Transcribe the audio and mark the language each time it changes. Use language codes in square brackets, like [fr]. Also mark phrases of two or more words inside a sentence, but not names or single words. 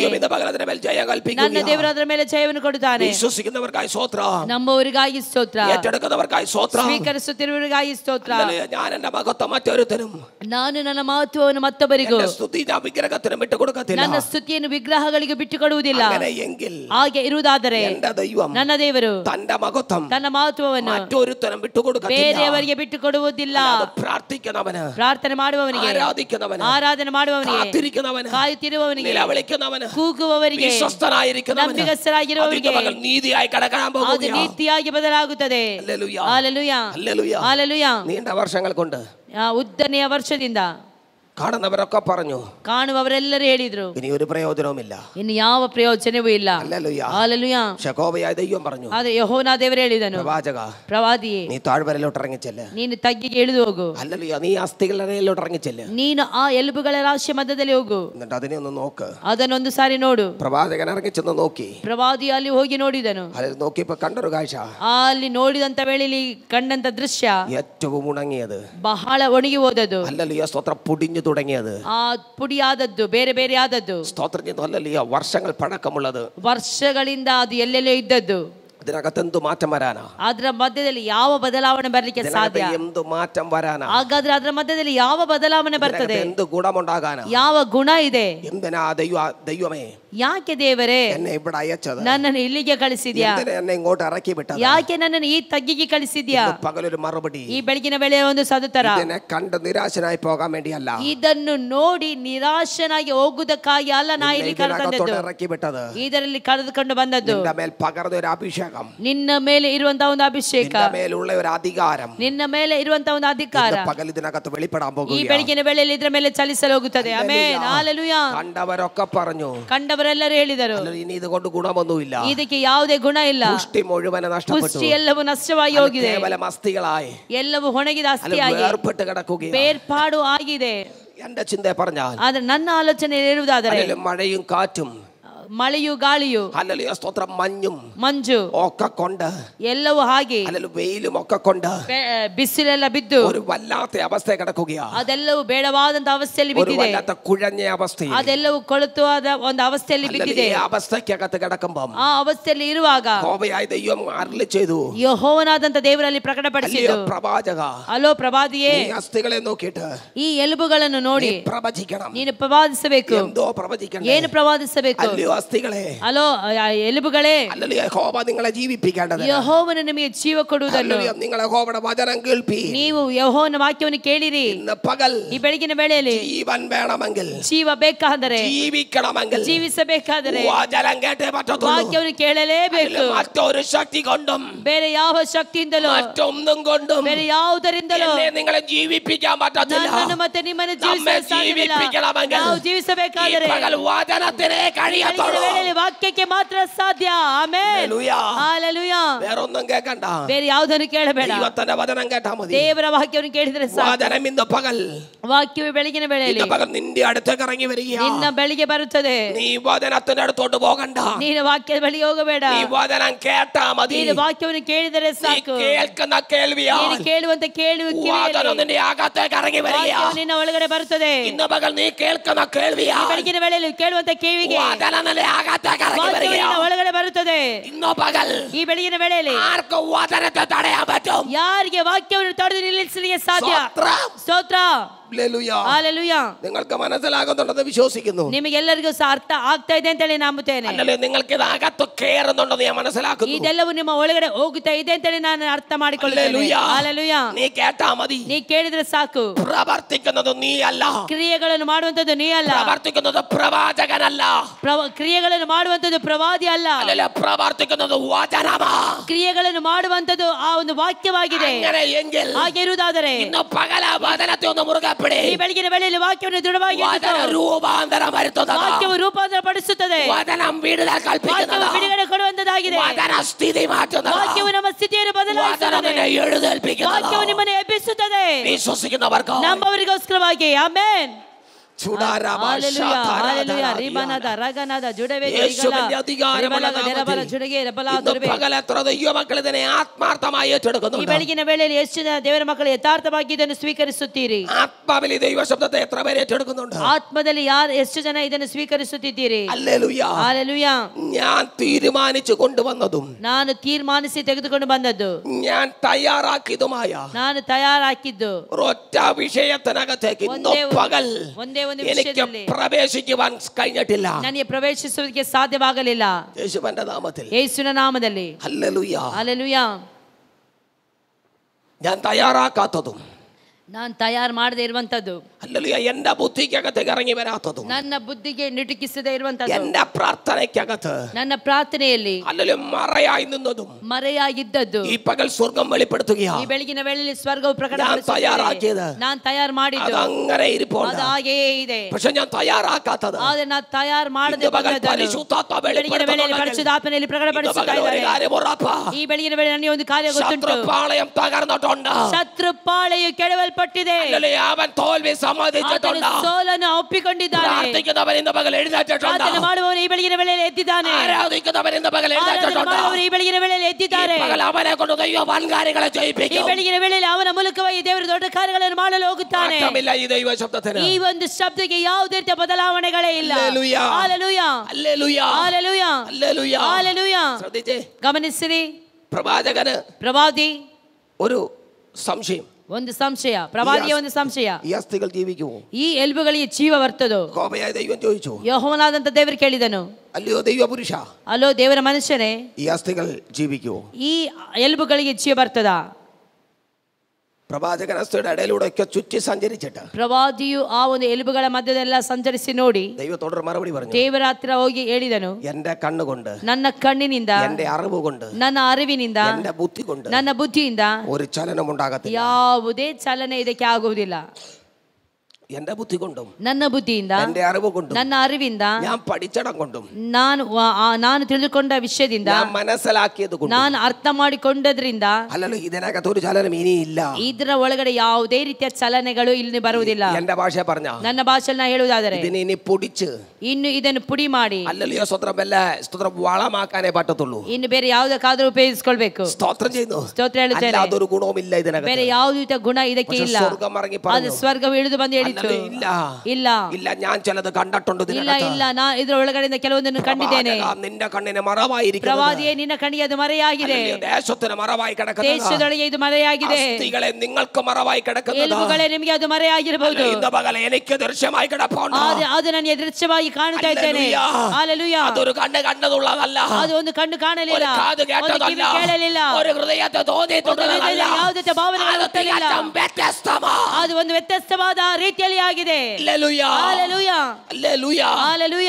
[kn] ನನ್ನ ದೇವರು ಅದರ ಮೇಲೆ ಜಯವನ್ನು ಕೊಡುತ್ತಾನೆ. ನಂಬುವವರಿಗಾಗಿ ಸ್ತೋತ್ರ, ಸ್ವೀಕರಿಸುತ್ತಿರುವವರಿಗಾಗಿ ಸ್ತೋತ್ರ. ನಾನು ನನ್ನ ಮಹತ್ವವನ್ನು ಮತ್ತೊಬ್ಬರಿಗೂ, ನನ್ನ ಸ್ತುತಿಯನ್ನು ವಿಗ್ರಹಗಳಿಗೂ ಬಿಟ್ಟುಕೊಡುವುದಿಲ್ಲ. [ml] എങ്കിൽ [kn] ಹಾಗೆ ಇರುವುದಾದರೆ [ml] എന്റെ ദൈവം [kn] ನನ್ನ ದೇವರು [ml] തന്റെ മഹത്വം [kn] ತನ್ನ ಮಹತ್ವವನ್ನು [ml] മറ്റൊരുത്തനും വിട്ടുകൊടുക്കത്തില്ല. [kn] ಬೇರೆಯವರಿಗೆ ಬಿಟ್ಟು ಕೊಡುವುದಿಲ್ಲ. [ml] പ്രാർത്ഥിക്കുന്നവന്, [kn] ಪ್ರಾರ್ಥನೆ ಮಾಡುವವನಿಗೆ, [ml] ആരാധിക്കുന്നവന്, [kn] ಆರಾಧನೆ ಮಾಡುವವನಿಗೆ, [ml] കാത്തിരിക്കുന്നവന്, [kn] ಕಾಯುತ್ತಿರುವವನಿಗೆ, [ml] നിലവിളിക്കുന്നവന്, [kn] ಕೂಗುವವರಿಗೆ, [ml] വിശ്വസ്തനായിരിക്കുന്നവന്, [kn] ನಂಬಿಗಸ್ತರಾಗಿರುವವರಿಗೆ [ml] അതിന്റെ മകൾ നീതിയായി കടക്കാൻ [kn] ಅದು [ml] പോകുകയാണ്. [kn] ನೀತಿಯಾಗಿ ಬದಲಾಗುತ್ತದೆ. [ml] ഹല്ലേലൂയ, [kn] ಹಲ್ಲೆಲೂಯ, [ml] ഹല്ലേലൂയ. [kn] ಹಲ್ಲೆಲೂಯ. [ml] നീണ്ട വർഷങ്ങൾ കൊണ്ട് [kn] ಉದ್ದನೆಯ ವರ್ಷದಿಂದ [ml] കാണുന്നവരൊക്കെ പറഞ്ഞു, [kn] ಕಾಣುವವರೆಲ್ಲರೂ ಹೇಳಿದ್ರು, [ml] ഇനി ഒരു പ്രയോജനവുമില്ല. [kn] ಇನ್ನು ಯಾವ ಪ್ರಯೋಜನವೂ ಇಲ್ಲ. [ml] ഹല്ലേലൂയ. [kn] ಹಲ್ಲೆಲೂಯ. [ml] യഹോവയായ ദൈവം പറഞ്ഞു, [kn] ಆದ್ರೆ ಯೆಹೋವನ ದೇವರು ಹೇಳಿದನು, [ml] പ്രവാചക, [kn] ಪ್ರವಾದಿಯೇ, [ml] നീ താഴ്വരയിലോട്ട് ഇറങ്ങിച്ചെല്ല്. [kn] ನೀನು ತಗ್ಗಿಗೆ ಇಳಿದು ಹೋಗು. [ml] ഹല്ലേലൂയ. നീ അസ്ഥികളുടെ ഇടയിലോട്ട് ഇറങ്ങിച്ചെല്ല്. [kn] ನೀನು ಆ ಎಲುಬುಗಳ ರಾಶಿಯ ಮಧ್ಯದಲ್ಲಿ ಹೋಗು. [ml] എന്നിട്ട് അതിനെ ഒന്ന് നോക്ക്. [kn] ಅದನ್ನೊಂದು ಸಾರಿ ನೋಡು. [ml] പ്രവാചകൻ ഇറങ്ങിച്ചെന്ന് നോക്കി. [kn] ಪ್ರವಾದಿ ಅಲ್ಲಿ ಹೋಗಿ ನೋಡಿದನು. [ml] അതിൽ നോക്കിയപ്പോ കണ്ടൊരു കാഴ്ച, [kn] ಅಲ್ಲಿ ನೋಡಿದಂತ ವೇಳೆಯಲ್ಲಿ ಕಂಡಂತ ದೃಶ್ಯ [ml] ഏറ്റവും ഉണങ്ങിയത്, [kn] ಬಹಳ ಒಣಗಿ ಹೋದದ್ದು, [ml] ഹല്ലേലൂയ, സ്തോത്രം, പൊടിഞ്ഞു തുടങ്ങിയത്, [kn] ಆ ಪುಡಿಯಾದದ್ದು, ಬೇರೆ ಬೇರೆ ಆದದ್ದು, [ml] സ്തോത്രം ചെയ്യുന്നു, ഹല്ലേലൂയ, വർഷങ്ങൾ പഴക്കമുള്ളത്, [kn] ವರ್ಷಗಳಿಂದ ಅದು ಎಲ್ಲೆಲ್ಲೋ ಇದ್ದದ್ದು. [ml] ഇതിനകത്ത് എന്ത് മാറ്റം വരാനാ? [kn] ಅದರ ಮಧ್ಯದಲ್ಲಿ ಯಾವ ಬದಲಾವಣೆ ಬರ್ಲಿಕ್ಕೆ ಸಾಧ್ಯ? [ml] എന്ത് മാറ്റം വരാനാ? [kn] ಹಾಗಾದ್ರೆ ಅದರ ಮಧ್ಯದಲ್ಲಿ ಯಾವ ಬದಲಾವಣೆ ಬರ್ತದೆ? [ml] എന്ത് ഗുണമുണ്ടാകാനാ? [kn] ಯಾವ ಗುಣ ಇದೆ? [ml] എന്തിനാ ദൈവമേ [kn] ಯಾಕೆ ದೇವರೇ [ml] എന്നെ ഇവിടെ അയച്ചത്? [kn] ನನ್ನನ್ನು ಇಲ್ಲಿಗೆ ಕಳಿಸಿದ್ಯಾ? [ml] എന്തിനാ എന്നെ ഇങ്ങോട്ട് ഇറക്കി വിട്ടത്? [kn] ಯಾಕೆ ನನ್ನನ್ನು ಈ ತಗ್ಗಿಗೆ ಕಳಿಸಿದ್ಯಾ? [ml] പകലൊരു മറുപടി, [kn] ಈ ಬೆಳಗಿನ ವೇಳೆ ಒಂದು ಸದುತ್ತರ, [ml] ഇതിനെ കണ്ട് നിരാശനായി പോകാൻ വേണ്ടിയല്ല, [kn] ಇದನ್ನು ನೋಡಿ ನಿರಾಶನಾಗಿ ಹೋಗುವುದಕ್ಕಾಗಿ ಅಲ್ಲ ನಾ ಇಲ್ಲಿ ಕರೆತಂದದ್ದು, [ml] ഇറക്കി വിട്ടത്, [kn] ಇದರಲ್ಲಿ ಕರೆದುಕೊಂಡು ಬಂದದ್ದು, [ml] നിന്റെ മേൽ പകർന്ന ഒരു അഭിഷേകം, [kn] ನಿನ್ನ ಮೇಲೆ ಇರುವಂತಹ ಒಂದು ಅಭಿಷೇಕ, [ml] നിന്റെ മേലുള്ള ഒരു അധികാരം, [kn] ನಿನ್ನ ಮೇಲೆ ಇರುವಂತಹ ಒಂದು ಅಧಿಕಾರ [ml] പകൽ ഇതിനകത്ത് വെളിപ്പെടാൻ [kn] ಈ [ml] പോകുകയാണ്. [kn] ಬೆಳಗಿನ ವೇಳೆಯಲ್ಲಿ ಇದರ ಮೇಲೆ ಚಲಿಸಲು ಹೋಗುತ್ತದೆ. ಆಮೆನ್, ಹಲ್ಲೆಲೂಯ. [ml] കണ്ടവരൊക്കെ പറഞ്ഞു, [kn] ಕಂಡವರೆಲ್ಲರೂ ಹೇಳಿದರು, [ml] ഇനി ഇതുകൊണ്ട് ഗുണമൊന്നുമില്ല, [kn] ಇದಕ್ಕೆ ಯಾವುದೇ ಗುಣ ಇಲ್ಲ, [ml] പുഷ്ടി മുഴുവൻ നഷ്ടപ്പെട്ടു, [kn] ಪುಷ್ಟಿ ಎಲ್ಲವೂ ನಷ್ಟವಾಗಿ ಹೋಗಿದೆ, [ml] കേവലം അസ്ഥികളായി, [kn] ಎಲ್ಲವೂ ಒಣಗಿದ ಅಸ್ಥಿಯಾಗಿ [ml] വേർപെട്ട് കിടക്കുകയാണ്. [kn] ಬೇರ್ಪಾಡು ಆಗಿದೆ. [ml] എന്റെ ചിന്ത പറഞ്ഞാൽ, [kn] ಆದ್ರೆ ನನ್ನ ಆಲೋಚನೆ ಇರುವುದಾದರೆ [ml] മഴയും കാറ്റും, [kn] ಮಳೆಯು ಗಾಳಿಯು, [ml] ഹല്ലേലൂയ, സ്തോത്രം, മഞ്ഞും [kn] ಮಂಜು [ml] ഒക്കെ കൊണ്ട്, [kn] ಎಲ್ಲವೂ ಹಾಗೆ, [ml] ഹല്ലേലൂയ, വെയിലും ഒക്കെ കൊണ്ട് [kn] ಬಿಸಿಲೆಲ್ಲ ಬಿದ್ದು [ml] ഒരു വല്ലാത്ത അവസ്ഥ കിടക്കുകയാണ്. [kn] ಅದೆಲ್ಲವೂ ಬೇಡವಾದಂತ ಅವಸ್ಥೆಯಲ್ಲಿ [ml] ഒരു [kn] ಬಿದ್ದಿದೆ, [ml] വല്ലാത്ത കുഴഞ്ഞ അവസ്ഥയിൽ, [kn] ಅದೆಲ್ಲವೂ ಕೊಳುತುವಾದ ಒಂದು ಅವಸ್ಥೆಯಲ್ಲಿ ಬಿದ್ದಿದೆ. [ml] ഈ അവസ്ഥയ്ക്കകത്ത് കിടക്കുമ്പം [kn] ಆ ಅವಸ್ಥೆಯಲ್ಲಿ ಇರುವಾಗ [ml] യഹോവയായ ദൈവം അരുളി ചെയ്തു, [kn] ಯೆಹೋವನಾದಂತ ದೇವರಲ್ಲಿ ಪ್ರಕಟಪಡಿಸಿದ್ದು, [ml] അല്ലയോ പ്രവാചക, [kn] ಅಲೋ ಪ್ರವಾದಿಯೇ, [ml] ഈ അസ്ഥികളെ നോക്കിയിട്ട് [kn] ಈ ಎಲುಬುಗಳನ್ನು ನೋಡಿ [ml] പ്രവചിക്കണം. [kn] ನೀನು ಪ್ರವಾದಿಸಬೇಕು. [ml] എന്തോ പ്രവചിക്കണം? [kn] ಏನು ಪ್ರವಾದಿಸಬೇಕು? [ml] അല്ലയോ അസ്ഥികളെ, [kn] ಅಲೋ ಎಲುಬುಗಳೇ, [ml] അല്ലയോ യഹോവ നിങ്ങളെ ജീവിപ്പിക്കേണ്ടത്, [kn] ಯೆಹೋವನು ನಿಮಗೆ ಜೀವ ಕೊಡುವುದನ್ನು [ml] നിങ്ങൾ യഹോവയുടെ വചനം കേൾപ്പി, [kn] ನೀವು ಯೆಹೋವನ ವಾಕ್ಯವನ್ನು ಕೇಳಿರಿ. [ml] ഇന്ന് പകൽ [kn] ಈ ಬೆಳಗಿನ ವೇಳೆಯಲ್ಲಿ [ml] ജീവൻ വേണമെങ്കിൽ, [kn] ಜೀವ ಬೇಕಾದರೆ, [ml] ജീവിക്കണമെങ്കിൽ [kn] ಜೀವಿಸಬೇಕಾದರೆ [ml] വചനം കേട്ടേ പറ്റത്തുള്ളൂ. [kn] ವಾಕ್ಯವನ್ನು ಕೇಳಲೇಬೇಕು. [ml] മറ്റൊരു ശക്തി കൊണ്ടും [kn] ಬೇರೆ ಯಾವ ശക്ತಿಯಿಂದಲೋ, [ml] മറ്റൊന്നും കൊണ്ടും [kn] ಬೇರೆ ಯಾವುದರಿಂದಲೋ [ml] എന്നെ നിങ്ങളെ ജീവിപ്പിക്കാൻ പറ്റത്തില്ല. [kn] ನನ್ನನ್ನು ಮತ್ತೆ ನಿಮ್ಮನ್ನು [ml] നമ്മെ [kn] ಜೀವಿಸಲು ಸಾಧ್ಯವಿಲ್ಲ. [ml] ജീവിപ്പിക്കണമെങ്കിൽ [kn] ನಾವು [ml] ഈ [kn] ಜೀವಿಸಬೇಕಾದರೆ [ml] പകൽ വചനത്തിനെ [kn] ಬೆಳಗಿನ [ml] കഴിയത്തുള്ളൂ. [kn] ವೇಳೆಯಲ್ಲಿ ವಾಕ್ಯಕ್ಕೆ ಮಾತ್ರ ಸಾಧ್ಯ. ಆಮೆನ್, [ml] ഹല്ലേലൂയ. [kn] ಹಲ್ಲೆಲೂಯ. [ml] വേറൊന്നും കേൾക്കണ്ട, [kn] ಬೇರೆ ಯಾವುದನ್ನು ಕೇಳಬೇಡ, [ml] ദൈവത്തിന്റെ വചനം കേട്ടാ മതി. [kn] ದೇವರ ವಾಕ್ಯವನ್ನು ಕೇಳಿದರೆ ಸಾಕು. [ml] വചനം ഇന്ന് പകൽ, [kn] ವಾಕ್ಯವು ಬೆಳಗಿನ ವೇಳೆಯಲ್ಲಿ [ml] ഇന്ന് പകൽ നിന്റെ അടുത്തേക്ക് ഇറങ്ങി വരികയാ. [kn] ನಿನ್ನ ಬೆಳಿಗ್ಗೆ ಬರುತ್ತದೆ. [ml] നീ വചനത്തിന്റെ അടുത്തോട്ട് പോകണ്ട, [kn] ನೀನು ವಾಕ್ಯದ ಬಳಿಗೆ ಹೋಗಬೇಡ, [ml] നീ വചനം കേട്ടാ മതി. [kn] ನೀನು ವಾಕ್ಯವನ್ನು ಕೇಳಿದರೆ [ml] നീ [kn] ಸಾಕು. [ml] കേൾക്കുന്ന കേൾവിയാ [kn] ನೀನು ಕೇಳುವಂತ [ml] വചനം നിന്റെ അകത്തേക്ക് ഇറങ്ങി വരികയാ. [kn] ವಾಕ್ಯವು ನಿನ್ನ ಒಳಗಡೆ ಬರುತ್ತದೆ. [ml] ഇന്ന് പകൽ നീ കേൾക്കുന്ന കേൾവിയാ [kn] ಬೆಳಗಿನ ವೇಳೆಯಲ್ಲಿ ಕೇಳುವಂತ ಕಿವಿಗೆ [ml] വചനം നിന്റെ അകത്തേക്ക് ഇറങ്ങി [kn] ವಾಕ್ಯವು [ml] വരികയാ. [kn] ನಿನ್ನ ಒಳಗಡೆ ಬರುತ್ತದೆ. [ml] ഇന്ന് പകൽ [kn] ಈ ಬೆಳಗಿನ ವೇಳೆಯಲ್ಲಿ [ml] ആർക്ക് വചനത്തെ തടയാൻ പറ്റും? [kn] ಯಾರಿಗೆ ವಾಕ್ಯವನ್ನು ತಡೆದು ನಿಲ್ಲಿಸಲಿಕ್ಕೆ ಸಾಧ್ಯ? [ml] സ്തോത്രം. [kn] ಸ್ತೋತ್ರ, [ml] ഹല്ലേലൂയ. [kn] ಹಲ್ಲೆಲೂಯ. [ml] നിങ്ങൾക്ക് മനസ്സിലാകുന്നുണ്ടെന്ന് വിശ്വസിക്കുന്നു. [kn] ನಿಮಗೆಲ್ಲರಿಗೂ ಸಹ ಅರ್ಥ ಆಗ್ತಾ ಇದೆ ಅಂತೇಳಿ ನಂಬುತ್ತೇನೆ. [ml] അല്ലല്ലേ, നിങ്ങൾക്ക് ഇത് അകത്ത് കയറുന്നുണ്ടെന്ന് ഞാൻ മനസ്സിലാക്കുന്നു. [kn] ಇದೆಲ್ಲವೂ ನಿಮ್ಮ ಒಳಗಡೆ ಹೋಗುತ್ತಾ ಇದೆ ಅಂತೇಳಿ ನಾನು ಅರ್ಥ ಮಾಡಿಕೊಳ್ಳುತ್ತೇನೆ. [ml] ഹല്ലേലൂയ. [kn] ಹಲ್ಲೆಲೂಯ. [ml] നീ കേട്ടാ മതി. [kn] ನೀ ಕೇಳಿದ್ರೆ ಸಾಕು. [ml] പ്രവർത്തിക്കുന്നത് നീ അല്ല, [kn] ಕ್ರಿಯೆಗಳನ್ನು ಮಾಡುವಂತದ್ದು ನೀ ಅಲ್ಲ, [ml] പ്രവർത്തിക്കുന്നത് പ്രവാചകനല്ല, [kn] ಕ್ರಿಯೆಗಳನ್ನು ಮಾಡುವಂತದ್ದು ಪ್ರವಾದಿ ಅಲ್ಲ, [ml] അല്ലല്ല, പ്രവർത്തിക്കുന്നത് വചനമാ. [kn] ಕ್ರಿಯೆಗಳನ್ನು ಮಾಡುವಂತದ್ದು ಆ ಒಂದು ವಾಕ್ಯವಾಗಿದೆ. [ml] അങ്ങനെയെങ്കിൽ [kn] ಹಾಗೆ ಇರುವುದಾದರೆ [ml] ഇന്ന് പകല വചനത്തെ ഒന്ന് മുറുകെ പിടി. [kn] ಈ ಬೆಳಗಿನ ವೇಳೆಯಲ್ಲಿ ವಾಕ್ಯವನ್ನು ದೃಢವಾಗಿ [ml] വചന രൂപാന്തരം വരുത്തുന്നത്, [kn] ವಾಕ್ಯವು ರೂಪಾಂತರ ಪಡಿಸುತ್ತದೆ. [ml] വചനം വിടുതൽ [kn] ವಾಕ್ಯವು [ml] കൽപ്പിക്കുന്നത്, [kn] ಬಿಡುಗಡೆ ಕೊಡುವಂತದ್ದಾಗಿದೆ. [ml] വചന സ്ഥിതി മാറ്റുന്നത്, [kn] ವಾಕ್ಯವು ನಮ್ಮ ಸ್ಥಿತಿಯನ್ನು [ml] വചനം [kn] ಬದಲಾಯಿಸುತ್ತದೆ. [ml] നിന്നെ എഴുന്നേൽപ്പിക്കുന്നത്. [kn] ವಾಕ್ಯವು ನಿಮ್ಮನ್ನು ಎಬ್ಬಿಸುತ್ತದೆ. [ml] വിശ്വസിക്കുന്നവർക്ക് [kn] ನಂಬವರಿಗೋಸ್ಕರವಾಗಿ. ಆಮೆನ್. ചുടാരാബ ಹಲ್ಲೆಲೂಯ, ಹಲ್ಲೆಲೂಯ. ശാതാരാ ರೀಬನದ ರಗನದ ಜುಡವೆ [ml] യേശുവിന്റെ അധികാരമുള്ള ದೆರಬಲ നാമത്തിൽ ಜುಡಗೆ ರಬಲ ഇന്ന് ದೊರಬೆ. പകൽ എത്ര ദൈവമക്കൾ ഇതിനെ ആത്മാർത്ഥമായി [kn] ಈ [ml] ഏറ്റെടുക്കുന്നുണ്ട്? [kn] ಬೆಳಗಿನ ವೇಳೆಯಲ್ಲಿ ಎಷ್ಟು ಜನ ದೇವರ ಮಕ್ಕಳು ಯಥಾರ್ಥವಾಗಿ ಇದನ್ನು ಸ್ವೀಕರಿಸುತ್ತೀರಿ? [ml] ആത്മാവിൽ ഈ ദൈവശബ്ദത്തെ എത്ര പേര് ഏറ്റെടുക്കുന്നുണ്ട്? [kn] ಆತ್ಮದಲ್ಲಿ ಎಷ್ಟು ಜನ ಇದನ್ನು ಸ್ವೀಕರಿಸುತ್ತಿದ್ದೀರಿ? [ml] ഹല്ലേലൂയ. [kn] ಹಲ್ಲೆಲೂಯ. [ml] ഞാൻ തീരുമാനിച്ചു കൊണ്ടുവന്നതും [kn] ನಾನು ತೀರ್ಮಾನಿಸಿ ತೆಗೆದುಕೊಂಡು ಬಂದದ್ದು, [ml] ഞാൻ തയ്യാറാക്കിയതുമായ [kn] ನಾನು ತಯಾರಾಕಿದ್ದು [ml] ഒരൊറ്റ വിഷയത്തിനകത്തേക്ക് ഇന്ന് [kn] ಒಂದೇ [ml] പകൽ [kn] ಒಂದೇ ಒಂದು [ml] എനിക്ക് [kn] ವಿಷಯದಲ್ಲಿ [ml] പ്രവേശിക്കുവാൻ കഴിഞ്ഞിട്ടില്ല. [kn] ನನಗೆ ಪ್ರವೇಶಿಸುವುದಕ್ಕೆ ಸಾಧ್ಯವಾಗಲಿಲ್ಲ. [ml] യേശുവിന്റെ നാമത്തിൽ, [kn] ಯೇಸುವಿನ ನಾಮದಲ್ಲಿ. [ml] ഹല്ലേലൂയ. [kn] ಹಲ್ಲೆಲೂಯ. [ml] ഞാൻ തയ്യാറാക്കാത്തതും, [kn] ನಾನು ತಯಾರು ಮಾಡದೇ ಇರುವಂತದ್ದು, [ml] ഹല്ലേലൂയ, എന്റെ ബുദ്ധിക്കകത്തേക്ക് ഇറങ്ങി വരാത്തതും, [kn] ನನ್ನ ಬುದ್ಧಿಗೆ ನಿಟುಕಿಸದೇ ಇರುವಂತದ್ದು, [ml] എന്റെ പ്രാർത്ഥനയ്ക്കകത്ത് [kn] ನನ್ನ ಪ್ರಾರ್ಥನೆಯಲ್ಲಿ [ml] ഹല്ലേലൂയ മറയായി നിന്നതും [kn] ಮರೆಯಾಗಿದ್ದದ್ದು [ml] ഈ പകൽ സ്വർഗം വെളിപ്പെടുത്തുകയാ. [kn] ಈ ಬೆಳಗಿನ ವೇಳೆಯಲ್ಲಿ ಸ್ವರ್ಗವು [ml] ഞാൻ [kn] ಪ್ರಕಟಪಡಿಸುತ್ತದೆ. [ml] തയ്യാറാക്കിയത് [kn] ನಾನು ತಯಾರು ಮಾಡಿದ್ದು [ml] അതങ്ങനെ ഇരിപ്പുണ്ട്. [kn] ಅದು ಹಾಗೆಯೇ ಇದೆ. [ml] പക്ഷെ ഞാൻ തയ്യാറാക്കാത്തത് [kn] ಆದ್ರೆ ನಾನು ತಯಾರು ಮಾಡದೆ [ml] ഇന്ന് പകൽ പരിശുദ്ധാത്മാവ് [kn] ಬೆಳಗಿನ ವೇಳೆಯಲ್ಲಿ ಪರಿಶುದ್ಧಾತ್ಮನಲ್ಲಿ ಪ್ರಕಟಪಡಿಸುತ್ತಾ ಇದ್ದಾರೆ. ಈ ಬೆಳಗಿನ ವೇಳೆ ನನಗೆ ಒಂದು ಕಾರ್ಯ ಗೊತ್ತುಂಟು. [ml] ശത്രുപാളയം തകർന്നിട്ടുണ്ട്. [kn] ಶತ್ರುಪಾಳೆಯು ಕೆಡವಲ್ಪಟ್ಟಿದೆ. [ml] അവൻ തോൽവി സമ്മതിച്ചിട്ടുണ്ട്. [kn] ಸೋಲನ್ನು ಒಪ್ಪಿಕೊಂಡಿದ್ದಾನೆ. [ml] പ്രാർത്ഥിക്കുന്നവൻ ഇന്ന് പകൽ എഴുന്നേറ്റിട്ടുണ്ട്. [kn] ಪ್ರಾರ್ಥನೆ ಮಾಡುವವನು ಈ ಬೆಳಗಿನ ವೇಳೆಯಲ್ಲಿ ಎದ್ದಿದ್ದಾನೆ. [ml] ആരാധിക്കുന്നവൻ ഇന്ന് പകൽ എഴുന്നേറ്റിട്ടുണ്ട്. [kn] ಈ ಬೆಳಗಿನ ವೇಳೆಯಲ್ಲಿ ಎದ್ದಿದ್ದಾರೆ. [ml] അവനെ കൊണ്ട് ദൈവം വൻ കാര്യങ്ങളെ [kn] ಈ [ml] ചെയ്യിപ്പിക്കും. [kn] ಬೆಳಗಿನ ವೇಳೆಯಲ್ಲಿ ಅವನ ಮೂಲಕವಾಗಿ ದೇವರು ದೊಡ್ಡ ಕಾರ್ಯಗಳನ್ನು ಮಾಡಲು ಹೋಗುತ್ತಾನೆ. [ml] ഈ ദൈവ ശബ്ദത്തിന് [kn] ಈ ಒಂದು ಶಬ್ದಕ್ಕೆ ಯಾವುದೇ ರೀತಿಯ ಬದಲಾವಣೆಗಳೇ ಇಲ್ಲ. [ml] ഹല്ലേലൂയ. [kn] ಹಲ್ಲೆಲೂಯ. [ml] ഹല്ലേലൂയ. [kn] ಹಲ್ಲೆಲೂಯ. [ml] ഹല്ലേലൂയ. [kn] ಹಲ್ಲೆಲೂಯ. [ml] ശ്രദ്ധിച്ചേ, [kn] ಗಮನಿಸಿರಿ. [ml] പ്രവാചകന് [kn] ಪ್ರವಾದಿ [ml] ഒരു സംശയം. [kn] ಒಂದು ಸಂಶಯ, ಪ್ರವಾದಿಯ ಒಂದು ಸಂಶಯ. [ml] ഈ അസ്ഥികൾ ജീവിക്കുമോ? [kn] ಈ ಎಲುಬುಗಳಿಗೆ ಜೀವ ಬರ್ತದೋ? [ml] യഹോവയായ ദൈവം ചോദിച്ചു. [kn] ಯೆಹೋವನಾದಂತ ದೇವರು ಕೇಳಿದನು, [ml] അല്ലയോ ദൈവപുരുഷ, [kn] ಅಲ್ಲೋ ದೇವರ ಮನುಷ್ಯನೇ, [ml] ഈ അസ്ഥികൾ ജീവിക്കുമോ? [kn] ಈ ಎಲುಬುಗಳಿಗೆ ಜೀವ ಬರ್ತದಾ? [ml] പ്രവാചകൻ അസ്ഥിയുടെ ഇടയിലൂടെ ഒക്കെ ചുറ്റി സഞ്ചരിച്ചിട്ട് [kn] ಪ್ರವಾದಿಯು ಆ ಒಂದು ಎಲುಬುಗಳ ಮಧ್ಯದೆಲ್ಲ ಸಂಚರಿಸಿ ನೋಡಿ [ml] ദൈവത്തോട് മറുപടി പറഞ്ഞു. [kn] ದೇವರ ಹತ್ರ ಹೋಗಿ ಹೇಳಿದನು, [ml] എന്റെ കണ്ണുകൊണ്ട്, [kn] ನನ್ನ ಕಣ್ಣಿನಿಂದ, [ml] എന്റെ അറിവ് കൊണ്ട്, [kn] ನನ್ನ ಅರಿವಿನಿಂದ, [ml] എന്റെ ബുദ്ധി കൊണ്ട് [kn] ನನ್ನ ಬುದ್ಧಿಯಿಂದ [ml] ഒരു ചലനം ഉണ്ടാകത്തില്ല. [kn] ಯಾವುದೇ ಚಲನೆ ಇದಕ್ಕೆ ಆಗುವುದಿಲ್ಲ. [ml] എന്റെ ബുദ്ധി കൊണ്ടും, [kn] ನನ್ನ ಬುದ್ಧಿಯಿಂದ, [ml] എന്റെ അറിവ് കൊണ്ടും, [kn] ನನ್ನ ಅರಿವಿಂದ, [ml] ഞാൻ പഠിച്ചടം കൊണ്ടും, [kn] ನಾನು ತಿಳಿದುಕೊಂಡ ವಿಷಯದಿಂದ, [ml] ഞാൻ മനസ്സിലാക്കിയത് കൊണ്ടും, [kn] ನಾನು ಅರ್ಥ ಮಾಡಿಕೊಂಡದ್ರಿಂದ, [ml] അല്ലല്ലോ ഇതിനകത്ത് ഒരു ചലനം ഇനിയില്ല. [kn] ಇದರ ಒಳಗಡೆ ಯಾವುದೇ ರೀತಿಯ ಚಲನೆಗಳು ಇಲ್ಲಿ ಬರುವುದಿಲ್ಲ. [ml] എന്റെ ഭാഷ പറഞ്ഞ [kn] ನನ್ನ ಭಾಷೆಯಲ್ಲಿ ನಾ ಹೇಳುವುದಾದರೆ, [ml] ഇതിനെ ഇനി പൊടിച്ച്, [kn] ಇನ್ನು ಇದನ್ನು ಪುಡಿ ಮಾಡಿ, [ml] അല്ലല്ലോ സ്തോത്രം വല്ല സ്തോത്രം വളമാക്കാനേ പറ്റത്തുള്ളൂ. [kn] ಇನ್ನು ಬೇರೆ ಯಾವುದಕ್ಕಾದ್ರೂ ಉಪಯೋಗಿಸಿಕೊಳ್ಬೇಕು. [ml] സ്തോത്രം ചെയ്യുന്നു. [kn] ಸ್ತೋತ್ರ ಹೇಳುತ್ತೇನೆ. [ml] അതൊരു ഗുണവുമില്ല ഇതിനകത്ത്. [kn] ಬೇರೆ ಯಾವುದೇ ರೀತಿಯ ಗುಣ ಇದಕ್ಕೆ ಇಲ್ಲ. [ml] സ്വർഗം ഇറങ്ങി [kn] ಅದು [ml] പറഞ്ഞു, [kn] ಸ್ವರ್ಗವು ಇಳಿದು ಬಂದು ಹೇಳಿತು, [ml] ഇല്ല [kn] ಇಲ್ಲ [ml] ഇല്ല, ഞാൻ ചിലത് കണ്ടിട്ടുണ്ട് [kn] ಇಲ್ಲ [ml] ഇതിനകത്ത്. [kn] ಇಲ್ಲ, ನಾ ಇದರ ಒಳಗಡೆಯಿಂದ ಕೆಲವೊಂದನ್ನು ಕಂಡಿದ್ದೇನೆ. [ml] നിന്റെ കണ്ണിന് മറവായിരിക്കുന്നു. [kn] ಪ್ರವಾದಿಯೇ, ನಿನ್ನ ಕಣ್ಣಿಗೆ ಅದು ಮರೆಯಾಗಿದೆ. [ml] ദേശത്തിന് മറവായി കിടക്കുന്നത്, [kn] ದೇಶದೊಳಗೆ ಇದು ಮರೆಯಾಗಿದೆ. [ml] അസ്ഥികളെ നിങ്ങൾക്ക് മറവായി കിടക്കുന്നത്, [kn] ಎಲುಬುಗಳೇ ನಿಮಗೆ ಅದು ಮರೆಯಾಗಿರಬಹುದು. [ml] ഇന്ന് പകൽ എനിക്ക് ദൃശ്യമായി കിടപ്പുണ്ട്. [kn] ಅದು ನನಗೆ ದೃಶ್ಯವಾಗಿ ಕಾಣುತ್ತಾ ಇದ್ದೇನೆ. ಹಲ್ಲೆಲೂಯ. [ml] അതൊരു കണ്ണ് കണ്ടതുള്ളതല്ല, [kn] ಅದು ಒಂದು ಕಣ್ಣು ಕಾಣಲಿಲ್ಲ, [ml] ഒരു കാത് [kn] ಒಂದು ಕಿವಿ [ml] കേട്ടതല്ല, [kn] ಕೇಳಲಿಲ್ಲ, [ml] ഒരു ഹൃദയത്തെ തോന്നിയിട്ടുള്ളതല്ല. [kn] ಯಾವುದೇ ಭಾವನೆಗಳು ಗೊತ್ತಿಲ್ಲ. ಅದು ಒಂದು ವ್ಯತ್ಯಸ್ತವಾದ ರೀತಿಯಲ್ಲಿ ಆಗಿದೆ. [ml] ഹല്ലേലൂയ. [kn] ಹಲ್ಲೆಲೂಯ. [ml] ഹല്ലേലൂയ. [kn] ಹಲ್ಲೆಲೂಯ.